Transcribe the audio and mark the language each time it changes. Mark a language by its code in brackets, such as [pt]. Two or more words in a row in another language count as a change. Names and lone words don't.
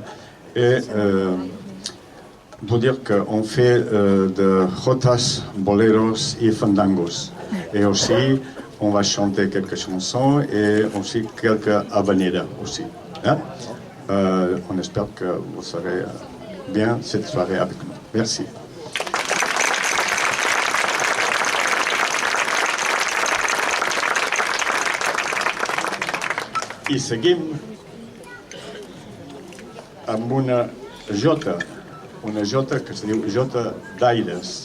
[fr] Et vous dire qu'on fait de jotas, boleros et fandangos. Et aussi, on va chanter quelques chansons et aussi quelques habaneras aussi. Hein? On espère que vous serez bien cette soirée avec nous. Merci. [ca] I seguim amb una jota que es diu Jota d'Aires.